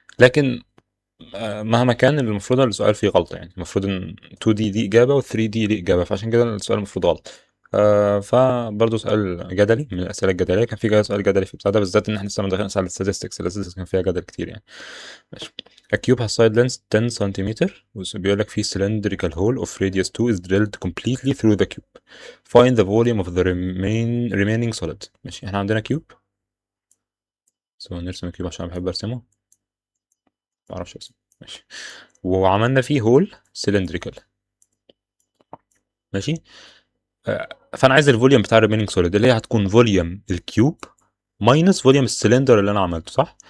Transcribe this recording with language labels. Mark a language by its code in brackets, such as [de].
[ar] لكن مهما كان المفروض السؤال فيه غلطة، يعني المفروض إن 2D دي إجابة و3D دي إجابة، فعشان كده السؤال المفروض غلط. فبرضه سؤال جدلي من الأسئلة الجدلية، كان في سؤال جدلي في بتاع ده بالذات، إن إحنا لسه داخلين على الستاتستكس كان فيها جدل كتير يعني. ماشي. [en] A cube has side length 10 [ar] سنتيمتر بيقول لك في [en] cylindrical hole of radius 2 is drilled completely through the cube. Find the volume of the remaining solid. [ar] ماشي احنا عندنا كيوب، نرسم الكيوب عشان بحب ارسمه، معرفش ارسم. ماشي. وعملنا فيه هول cylindrical. ماشي. فانا عايز الفوليوم بتاع الريمينينج سوليد اللي هي هتكون فوليوم الكيوب ماينس فوليوم السلندر اللي انا عملته صح.